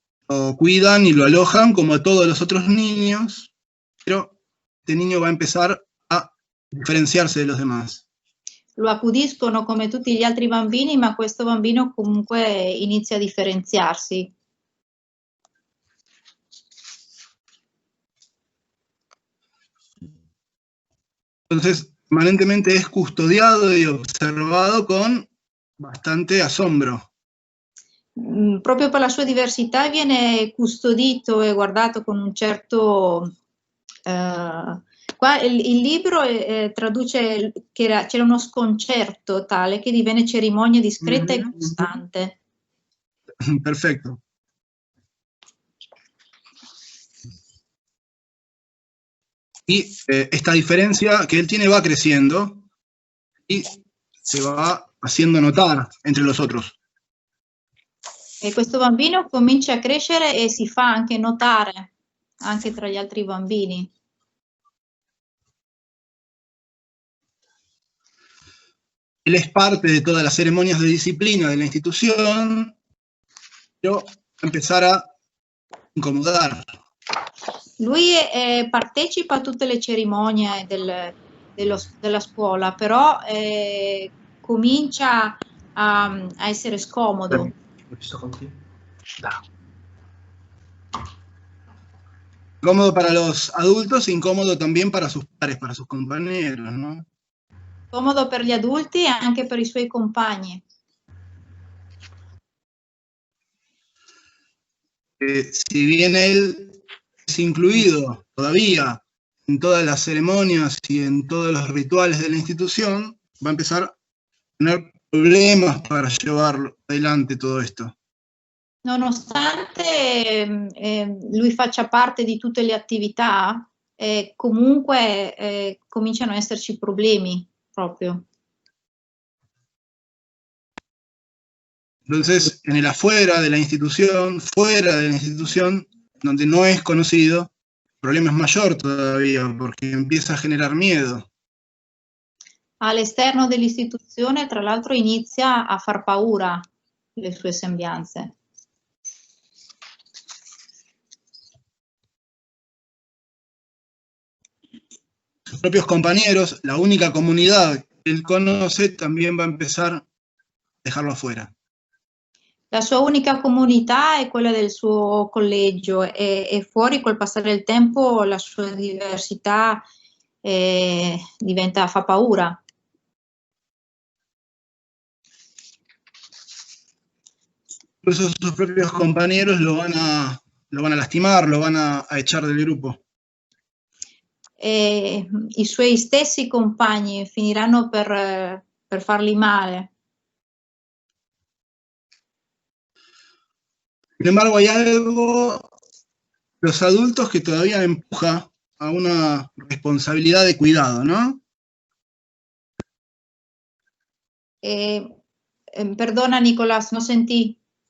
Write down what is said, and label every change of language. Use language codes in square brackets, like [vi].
[es] Lo cuidan y lo alojan como a todos los otros niños, pero este niño va a empezar a diferenciarse de los demás. [it] Lo accudiscono come tutti gli altri bambini, ma questo bambino comunque inizia a differenziarsi. [es] Entonces, permanentemente es custodiado y observado con bastante asombro. [it] Proprio per la sua diversità viene custodito e guardato con un certo... Qua il libro traduce che c'era uno sconcerto tale che divenne cerimonia discreta e costante. [es] Perfecto. Y esta diferencia que él tiene va creciendo y se va haciendo notar entre los otros. [it] E questo bambino comincia a crescere e si fa anche notare anche tra gli altri bambini. [es] Él es parte de todas las ceremonias de disciplina de la institución, pero va a empezar a incomodar. [it] Lui partecipa a tutte le cerimonie della scuola, però comincia a essere scomodo. [es] Incómodo para los adultos e incómodo también para sus pares, para sus compañeros, ¿no? [it] Scomodo per gli adulti e anche per i suoi compagni. [es] Si bien él es incluido todavía en todas las ceremonias y en todos los rituales de la institución, va a empezar a tener problemas para llevar adelante todo esto. [it] Nonostante lui faccia parte di tutte le attività, comunque cominciano ad esserci problemi proprio. [es] Entonces, en el afuera de la institución, fuera de la institución, donde no es conocido, el problema es mayor todavía, porque empieza a generar miedo. [it] All'esterno dell'istituzione, tra l'altro, inizia a far paura le sue sembianze. [es] Sus propios compañeros, la única comunidad que él conoce, también va a empezar a dejarlo afuera. [it] La sua unica comunità è quella del suo collegio e fuori col passare del tempo la sua diversità fa paura. [es] Incluso sus propios compañeros lo van a lastimar, lo van a echar del grupo. [it] I suoi stessi compagni finiranno per fargli male. [es] Sin embargo, hay algo, los adultos, que todavía empuja a una responsabilidad de cuidado, ¿no? Perdona, Nicolás, no sentí.